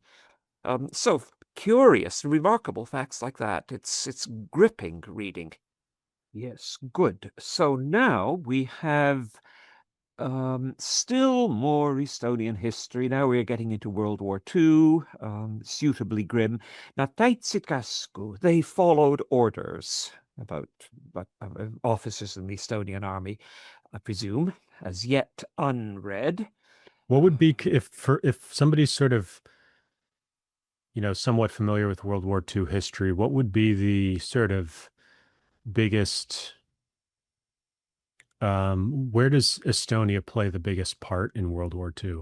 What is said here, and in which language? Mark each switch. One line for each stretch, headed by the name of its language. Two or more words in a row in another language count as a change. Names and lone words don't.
English: So curious, remarkable facts like that. It's gripping reading. Yes, good. So now we have still more Estonian history. Now we're getting into World War II, suitably grim.
Estonian: Nad täitsid käsku.
English: They followed orders about officers in the Estonian army, I presume, as yet unread. What would be if somebody's sort of, somewhat familiar with World War II history, what would be the sort of biggest, where does Estonia play the biggest part in World War II?